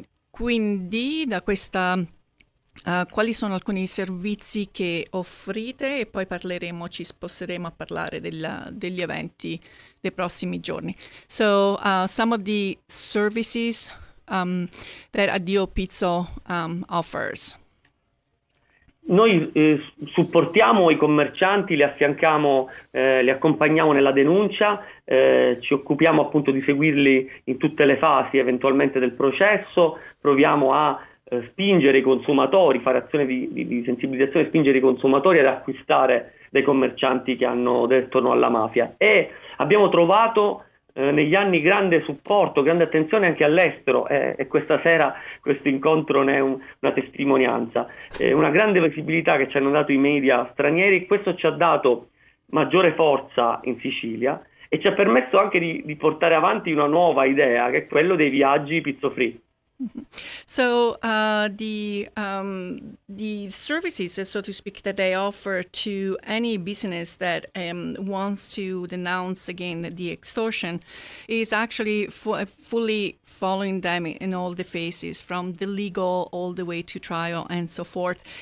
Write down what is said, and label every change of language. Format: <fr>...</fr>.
<it>Quindi da questa quali sono alcuni servizi che offrite, e poi ci sposteremo a parlare degli eventi dei prossimi giorni.</it> <en>So some of the services that Addiopizzo offers.</en> <it>Noi supportiamo i commercianti, li affianchiamo, li accompagniamo nella denuncia, ci occupiamo appunto di seguirli in tutte le fasi eventualmente del processo, proviamo a spingere i consumatori, fare azione di sensibilizzazione, spingere i consumatori ad acquistare dai commercianti che hanno detto no alla mafia. E abbiamo trovato negli anni grande supporto, grande attenzione anche all'estero, e questa sera questo incontro ne è una testimonianza, una grande visibilità che ci hanno dato i media stranieri. Questo ci ha dato maggiore forza in Sicilia e ci ha permesso anche di portare avanti una nuova idea, che è quello dei viaggi pizzo free.</it> <en>So the services, so to speak, that they offer to any business that wants to denounce again the extortion is actually fully following them in all the phases, from the legal all the way to trial and so forth.</en>